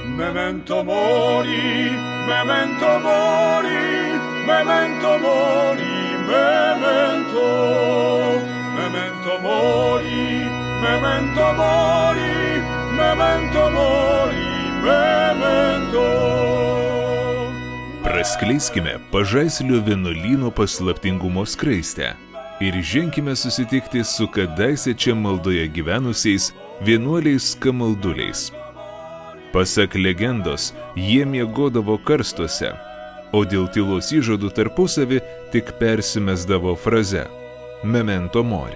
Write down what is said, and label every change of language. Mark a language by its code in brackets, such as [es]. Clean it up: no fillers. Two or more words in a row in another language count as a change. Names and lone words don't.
[la] Memento mori, memento mori, memento mori, memento. Memento mori, memento mori, memento mori, memento. [lt] Praskleiskime Pažaislio vienuolyno paslaptingumo skraistę ir ženkime susitikti su kadaise čia maldoje gyvenusiais vienuoliais kamalduliais. Pasak legendos, jie miegodavo karstuose, o dėl tylos įžadų tarpusavį tik persimesdavo fraze [la] Memento mori.